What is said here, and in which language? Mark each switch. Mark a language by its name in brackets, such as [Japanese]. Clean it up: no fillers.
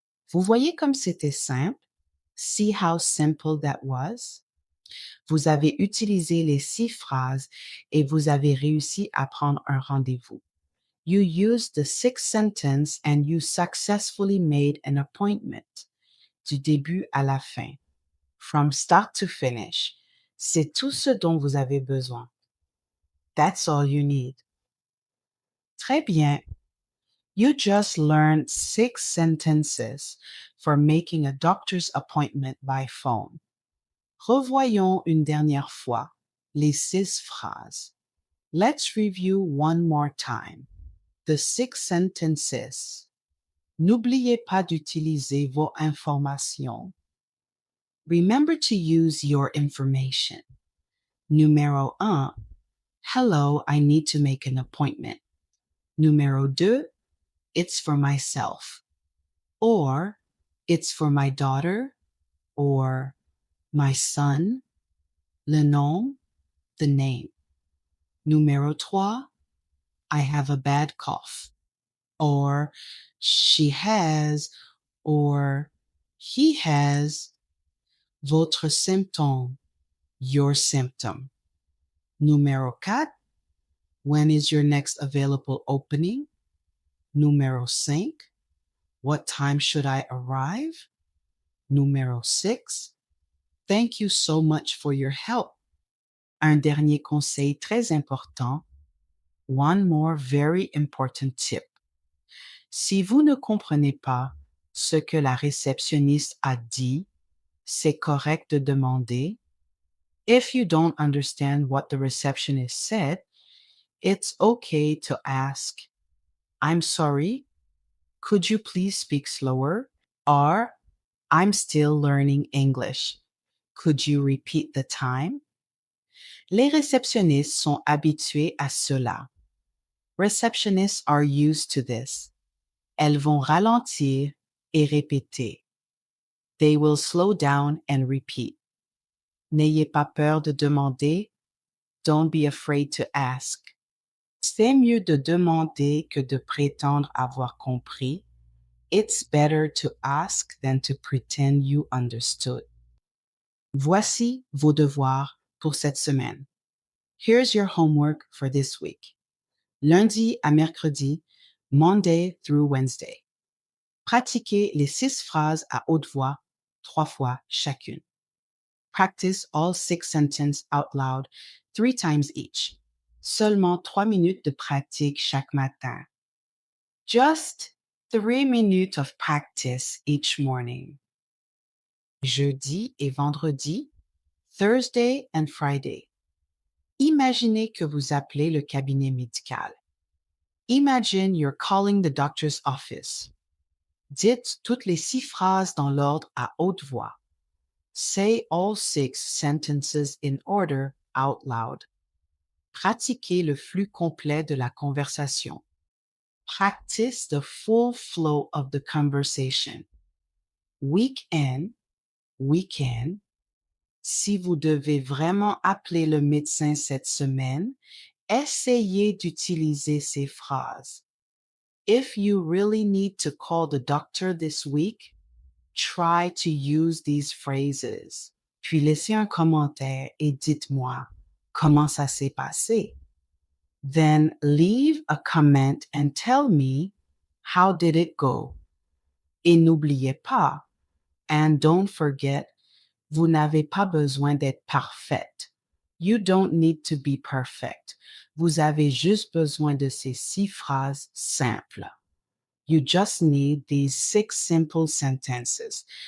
[French] Vous voyez comme c'était simple? [English] See how simple that was? [French] Vous avez utilisé les 6 phrases et vous avez réussi à prendre un rendez-vous. [English] You used the 6 sentence and you successfully made an appointment. [French] Du début à la fin. [English] From start to finish. [French] C'est tout ce dont vous avez besoin. [English] That's all you need. [French] Très bien. [English] You just learned 6 sentences for making a doctor's appointment by phone. [French] Revoyons une dernière fois les 6 phrases. [English] Let's review one more time. The 6 sentences. [French] N'oubliez pas d'utiliser vos informations. [English] Remember to use your information. [French] Numéro 1. [English] Hello, I need to make an appointment. [French] Numéro 2. [English] It's for myself. Or, it's for my daughter. Or, my son. [French] Le nom, [English] the name. [French] Numéro 3. [English] I have a bad cough. Or, she has, or he has. [French] Votre symptôme, [English] your symptom. [French] Numéro 4. [English] When is your next available opening? [French] Numéro 5. [English] What time should I arrive? [French] Numéro 6. [English] Thank you so much for your help. [French] Un dernier conseil très important. [English] One more very important tip. [French] Si vous ne comprenez pas ce que la réceptionniste a dit, c'est correct de demander. [English] If you don't understand what the receptionist said, it's okay to ask, "I'm sorry, could you please speak slower?" Or, "I'm still learning English. Could you repeat the time?" [French] Les réceptionnistes sont habitués à cela. [English] Receptionists are used to this. [French] Elles vont ralentir et répéter. [English] They will slow down and repeat. [French] N'ayez pas peur de demander. [English] Don't be afraid to ask. [French] C'est mieux de demander que de prétendre avoir compris. [English] It's better to ask than to pretend you understood. [French] Voici vos devoirs pour cette semaine. [English] Here's your homework for this week. [French] Lundi à mercredi, [English] Monday through Wednesday. [French] Pratiquez les 6 phrases à haute voix 3 fois chacune. [English] Practice all 6 sentences out loud 3 times each. [French] Seulement 3 minutes de pratique chaque matin. [English] Just 3 minutes of practice each morning. [French] Jeudi et vendredi, [English] Thursday and Friday. [French] Imaginez que vous appelez le cabinet médical. [English] Imagine you're calling the doctor's office. [French] Dites toutes les 6 phrases dans l'ordre à haute voix. [English] Say all 6 sentences in order out loud. [French] Pratiquez le flux complet de la conversation. [English] Practice the full flow of the conversation. Weekend, weekend. [French] Si vous devez vraiment appeler le médecin cette semaine, essayez d'utiliser ces phrases. [English] If you really need to call the doctor this week, try to use these phrases. [French] Puis laissez un commentaire et dites-moi comment ça s'est passé. [English] Then leave a comment and tell me how did it go. [French] Et n'oubliez pas, [English] and don't forget, [French] vous n'avez pas besoin d'être parfaite. [English] You don't need to be perfect. [French] Vous avez juste besoin de ces 6 phrases simples. [English] You just need these 6 simple sentences.